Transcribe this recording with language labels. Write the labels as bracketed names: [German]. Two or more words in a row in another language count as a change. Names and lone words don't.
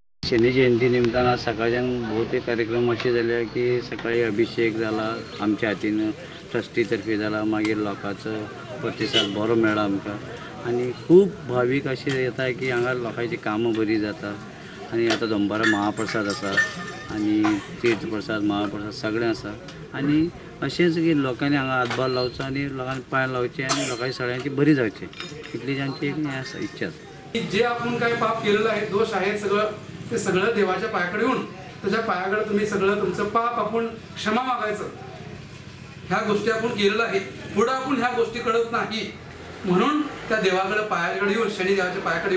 [Marathi] शनी जयंती निमतान सकाळच्यान बहुतेक कार्यक्रम असे झाले की सकाळी अभिषेक झाला आमच्या हातीनं ट्रस्टीतर्फे झाला, [Konkani] मागीर लोकांचो प्रतिसाद बरो मेळ्ळा आमकां आणि खूप भाविक असे येता की हांगा लोकांची कामां बरी जाता आणि आता दनपारां महाप्रसाद आसा आणि तीर्थप्रसाद महाप्रसाद सगळें आसा आणि अशेंच की लोकांनी हांगा हातभार लावचो आणि लोकांनी पांय लावचे आणि लोकांची सगळ्यांची बरी जावची इतली जांची एक हें आसा इच्छा आसा। [Marathi] जे आपण काही पाप केलेलं आहे दोष आहे सगळं ते सगळं देवाच्या पायाकडे येऊन त्याच्या पायाकडे तुम्ही सगळं तुमचं पाप आपण क्षमा मागायचं। ह्या गोष्टी आपण केलेल्या आहेत, पुढे आपण ह्या गोष्टी कळत नाही म्हणून त्या देवाकडे पायाकडे येऊन शनी देवाच्या पायाकडे